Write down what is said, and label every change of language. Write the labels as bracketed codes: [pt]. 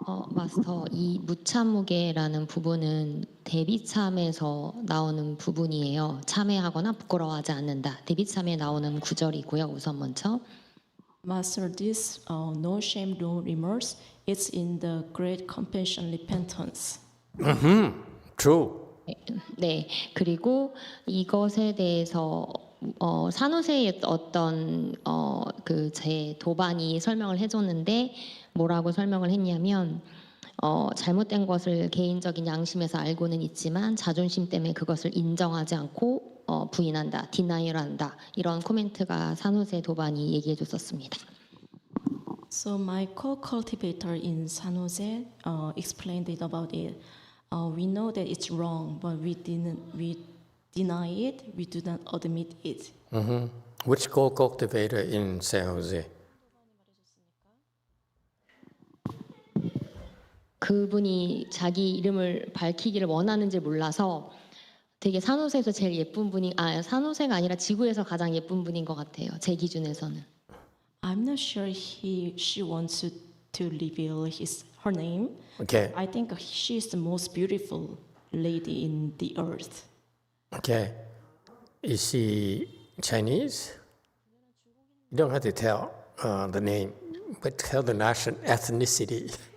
[ko] 마스터, 이 무참무게라는 부분은 대비참에서 나오는 부분이에요. 참회하거나 부끄러워하지 않는다. 대비참에 나오는 구절이고요. 우선 먼저. [en] Master, this no shame, no remorse, it's in the great compassion repentance. True. [ko] 네, 그리고 이것에 대해서 산호세의 어떤 그 제 도반이 설명을 해줬는데 뭐라고 설명을 했냐면 잘못된 것을 개인적인 양심에서 알고는 있지만 자존심 때문에 그것을 인정하지 않고 부인한다, 디나이얼한다 이런 코멘트가 산호세 도반이 얘기해줬었습니다. [en] So my co-cultivator in San Jose explained it about it. We know that it's wrong, but we deny it, we do not admit it. Which co-cultivator in San Jose? [ko] 그분이 자기 이름을 밝히기를 원하는지 몰라서 되게 산호세에서 제일 예쁜 분이 산호세가 아니라 지구에서 가장 예쁜 분인 것 같아요. 제 기준에서는. [en] I'm not sure she wants to reveal her name. Okay. I think she's the most beautiful lady in the earth. Okay. Is she Chinese? You don't have to tell the name, but tell the national ethnicity.